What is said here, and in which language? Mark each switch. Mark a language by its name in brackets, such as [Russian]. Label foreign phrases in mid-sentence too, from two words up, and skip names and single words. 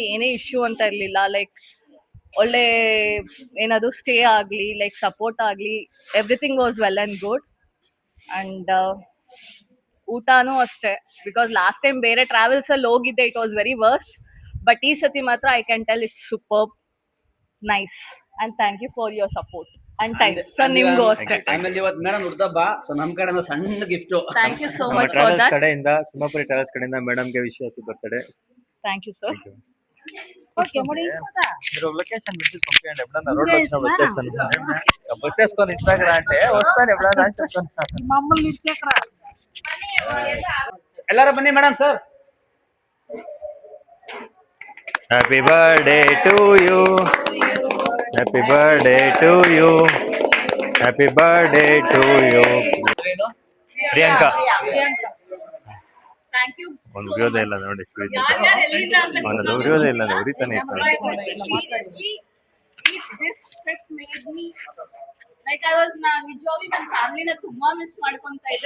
[Kannada] ಏನೇ ಇಶ್ಯೂ ಅಂತ ಇರಲಿಲ್ಲ. ಲೈಕ್ ಒಳ್ಳೆ ಏನಾದರೂ ಸ್ಟೇ ಆಗಲಿ, ಲೈಕ್ ಸಪೋರ್ಟ್ ಆಗಲಿ, [English] everything was well and good. [Kannada] ಆ್ಯಂಡ್ ಊಟನೂ ಅಷ್ಟೇ, [English] because last time [Kannada] ಬೇರೆ ಟ್ರಾವೆಲ್ಸಲ್ಲಿ ಹೋಗಿದ್ದೆ, [English] it was very worst. [Kannada] ಬಟ್ ಈ ಸತಿ ಮಾತ್ರ [English] I can tell it's super nice. and thank you for your support and thank sir [Kannada] ನಿಮಗೂ ಅಷ್ಟೇ. ಆಮೇಲೆ ಇವತ್ತು ಮೇಡಮ್ ಹುಡ್ದಬ್ಬ, ಸೊ ನಮ್ಮ ಕಡೆ ಸಣ್ಣ ಗಿಫ್ಟ್. [English] thank you so [Kannada] ನಮ್ಮ [English] much for [Kannada] ಟ್ರಾವೆಲ್ಸ್ [English] ದಟ್. [Kannada] ಕಡೆಯಿಂದ, ಸಿಂಹಾಪುರಿ ಟ್ರಾವೆಲ್ಸ್ ಕಡೆಯಿಂದ ಮೇಡಮ್ಗೆ [English] wish happy birthday. thank you sir. [Telugu] మీరు [English] location visit [Telugu] పంపియండి. ఎప్పుడన్నా రోడ్ వచ్చినా వచ్చేస్తాను. బస్ వేసుకొని ఇన్స్టాగ్రామ్ అంటే వస్తాను ఎప్పుడన్నా అని చెప్తాను. [Kannada] ಎಲ್ಲರೂ ಬನ್ನಿ ಮೇಡಮ್ ಸರ್. [English] happy birthday to you, happy birthday to you, happy birthday to you. [Kannada] ಪ್ರಿಯಾಂಕಾ [English] thank you. [Kannada] ಒಂದು ವಿರೋಧ ಇಲ್ಲ ನೋಡಿ, ಅವನದು ವಿರೋಧ ಇಲ್ಲ, ಉರಿತಾನೆ ಇರ್ತಾನೆ. [English] like I was [Kannada] ನಿಜವಾಗಿ ನನ್ನ ಫ್ಯಾಮಿಲಿನ ತುಂಬಾ ಮಿಸ್ ಮಾಡ್ಕೊಂತಾ ಇದ್ದೆ.